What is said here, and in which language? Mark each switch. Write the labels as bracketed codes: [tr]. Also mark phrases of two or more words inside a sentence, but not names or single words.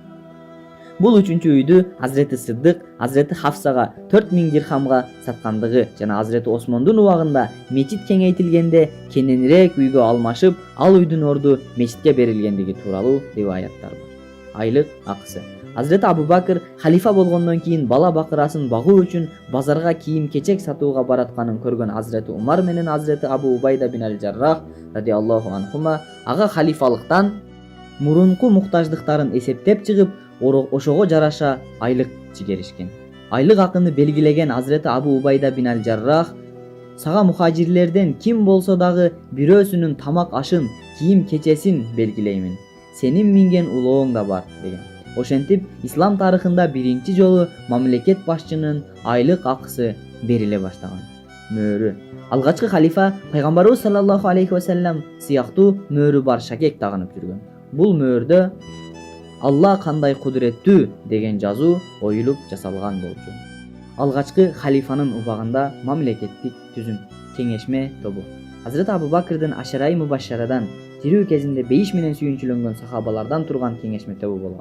[ky] Бул 3-үчү үйдү Азирети Сыддык Азирети Хафсага 4000 дирхамга саткандыгы жана Азирети Осмондун убагында мечит кеңейтилгенде кененирээк үйгө алмашып, ал үйдүн орду мечитке берилгендиги тууралуу риваяттар бар. Айлык акысы. Азирети Абу Бакр халифа болгондон кийин бала бакырасын багуу үчүн базарга кийим-кечек сатууга баратканын көргөн Азирети Умар менен Азирети Абу Убайда бин Аль-Жаррах [ar] رضي الله عنهما [ky] ага халифалыктан мурунку муктаждыктарын эсептеп чыгып, ошого жараша айлык чигеришкен. Айлык акыны белгилеген Азирети Абу Убайда бин Аль-Жаррах: "Сага мухажирлерден ким болсо дагы бирөөсүнүн тамак ашын, кийим-кечесин белгилеймин. Сенин минген улооң да бар" деген. Ошентип, ислам тарыхында биринчи жолу мамлекет башчынын айлык акысы бериле баштаган. Мөөрү. Алгачкы халифа пайгамбарыбыз [ar] صلى الله عليه وسلم [ky] сыяктуу мөөрү бар шакек тагынып жүргөн. Бул мөөрдө "Алла кандай кудуреттүү" деген жазуу оюлуп жасалган болчу. Алгачкы халифанын убагында мамлекеттик түзүм, кеңешме тобу. Азирети Абу Бакрдын Ашараи Мубашшарадан тирүү кезинде бейиш менен сүйүнчүлөнгөн сахабалардан турган кеңешме тобу болгон.